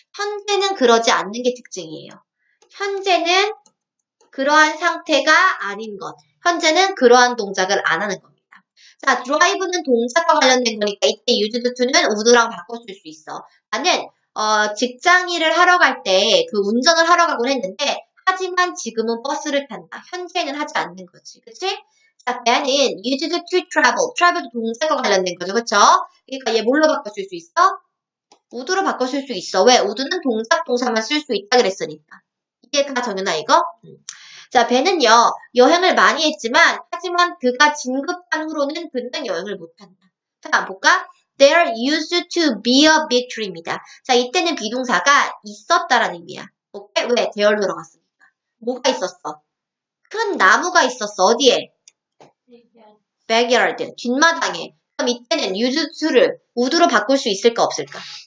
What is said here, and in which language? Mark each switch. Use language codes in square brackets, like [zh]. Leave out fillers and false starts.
[ko] 현재는 그러지 않는 게 특징이에요. 현재는 그러한 상태가 아닌 것. 현재는 그러한 동작을 안 하는 겁니다. 자, drive는 동작과 관련된 거니까 이때 used to는 would랑 바꿔 쓸 수 있어. 나는 직장 일을 하러 갈 때 그 운전을 하러 가곤 했는데 하지만 지금은 버스를 탄다. 현재는 하지 않는 거지. 그치? 자, 배아는 used to travel. travel도 동작과 관련된 거죠. 그쵸? 그러니까 얘 뭘로 바꿔 쓸 수 있어? would로 바꿔 쓸 수 있어. 왜? would는 동작, 동사만 쓸 수 있다 그랬으니까. 이해가 정연아 이거? 자, 배는요. 여행을 많이 했지만 하지만 그가 진급한 후로는 그는 여행을 못한다. 자, 볼까? [en] There used to be a big tree입니다. [ko] 자, 이때는 비동사가 있었다라는 의미야. 오케이? 왜? there로 들어갔으니까. 뭐가 있었어? 큰 나무가 있었어. 어디에? backyard. 뒷마당에. 그럼 이때는 used to를 would로 바꿀 수 있을까 없을까?